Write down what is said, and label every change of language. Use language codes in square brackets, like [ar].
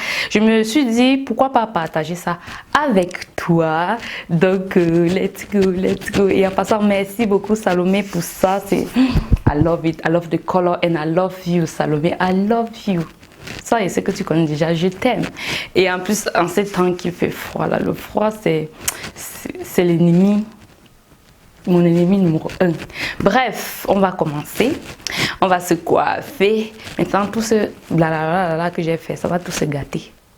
[fr] Je me suis dit, pourquoi pas partager ça avec toi? Donc, [en] let's go. [fr] Et en passant, merci beaucoup Salomé pour ça. [en] I love it, I love the color and I love you, Salomé, I love you. [fr] Ça, et c'est que tu connais déjà, je t'aime. Et en plus, en ces temps qu'il fait froid, là, le froid, c'est l'ennemi, mon ennemi numéro 1. Bref, on va commencer. On va se coiffer. Maintenant, tout ce blablabla que j'ai fait, ça va tout se gâter.